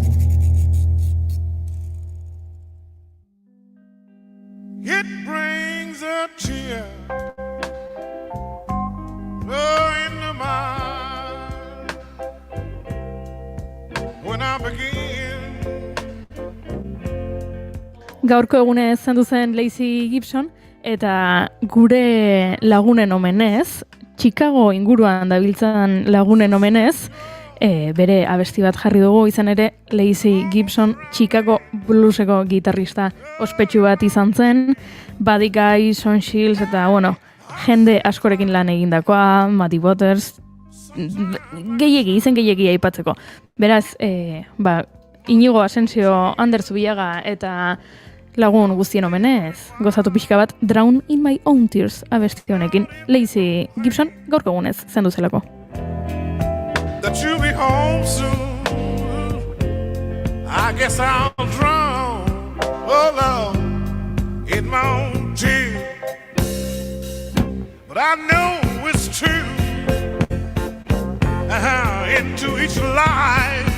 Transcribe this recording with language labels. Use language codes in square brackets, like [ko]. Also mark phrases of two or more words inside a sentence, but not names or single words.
[en] It brings a tear in the mind when I begin. [eu] Gaurko egunez zendu zen Lacey Gibson, eta gure lagunen omenez, Chicago inguruan dabiltzan lagunen omenez, bere abesti bat jarri dugu, izan ere Lacey Gibson Chicago blueseko gitarrista ospetsu bat izan zen, Buddy Guy, Son Shields, eta jende askorekin lan egindakoa, Muddy Waters, izen gehiegi aipatzeko. Beraz, Inigo Asensio, Ander Zubiaga eta lagun guztien omenez, gozatu pixka bat Drown in My Own Tears abesti honekin. Lacey Gibson gaurko egunez zendu zelako. [en] That you'll be home soon. I guess I'll drown, oh Lord, in my own tears. But I know it's true. Into each life.